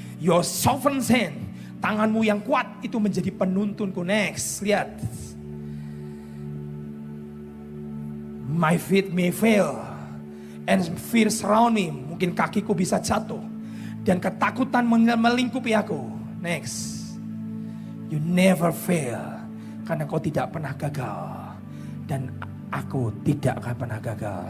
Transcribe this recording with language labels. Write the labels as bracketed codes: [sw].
[en] Your sovereign hand, [id] tanganmu yang kuat itu menjadi penuntunku. Next, lihat. [en] My feet may fail and fear surround me. [id] Mungkin kakiku bisa jatuh dan ketakutan melingkupi aku. Next. [en] You never fail, [id] karena kau tidak pernah gagal dan aku tidak akan pernah gagal.